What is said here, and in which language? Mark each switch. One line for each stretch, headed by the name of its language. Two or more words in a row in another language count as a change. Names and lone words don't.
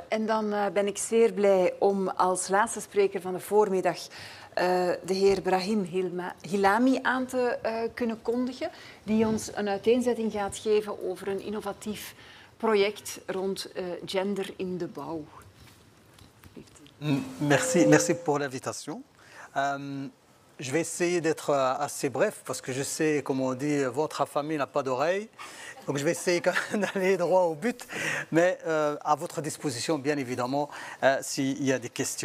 Dutch: En dan ben ik zeer blij om als laatste spreker van de voormiddag de heer Brahim Hilami aan te kunnen kondigen, die ons een uiteenzetting gaat geven over een innovatief project rond gender in de bouw.
French: Merci pour l'invitation. Je vais essayer d'être assez bref parce que je sais, comme on dit, votre famille n'a pas d'oreille. Donc je vais essayer d'aller droit au but, mais à votre disposition, bien évidemment, s'il y a des questions.